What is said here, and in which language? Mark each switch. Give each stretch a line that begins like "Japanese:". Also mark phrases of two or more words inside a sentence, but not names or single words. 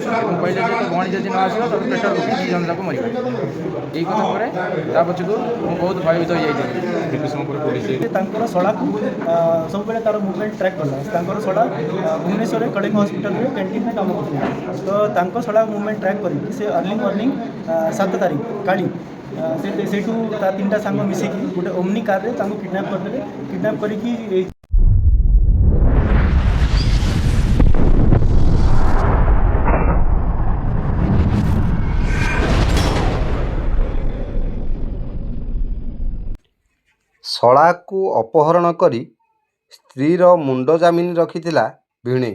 Odia: এবং କହିଲେ ଯେ ତୋ ଭଉଣୀ ଯଦି ନ ଆସିବ ତୋତେ ପେଟ୍ରୋଲ ପକେଇ 2 ଜଣ ଯାକ ମରିବା। ଏଇ କଥା ପରେ ତା ପଛକୁ ମୁଁ ବହୁତ ଭୟଭୀତ ହୋଇଯାଇଥିଲି। କେତେ ସମୟ ପରେ ପୋଲିସ ତାଙ୍କର ଶଳାକୁ ସବୁବେଳେ ତାର ମୁଭମେଣ୍ଟ ଟ୍ରାକ୍ କଲା। ତାଙ୍କର ଶଳା ଭୁବନେଶ୍ୱରରେ କଳିଙ୍ଗ ହସ୍ପିଟାଲରେ କ୍ୟାଣ୍ଟିନ୍ରେ କାମ କରୁଥିଲା। ତ ତାଙ୍କ ଶଳା ମୁଭମେଣ୍ଟ ଟ୍ରାକ୍ କରିକି ସେ
English: early morning
Odia: 7 ତାରିଖ କାଲି ସେଠୁ ତା 3ଟା ସାଙ୍ଗ ମିଶିକି ଗୋଟେ ଓମ୍ନି କାର ରେ ତାଙ୍କୁ କିଡନାପ କରିଦେଲେ। କିଡନାପ କରିକି ଶଳାକୁ ଅପହରଣ କରି ସ୍ତ୍ରୀର ମୁଣ୍ଡ ଜାମିନ ରଖିଥିଲା ଭିଣେଇ।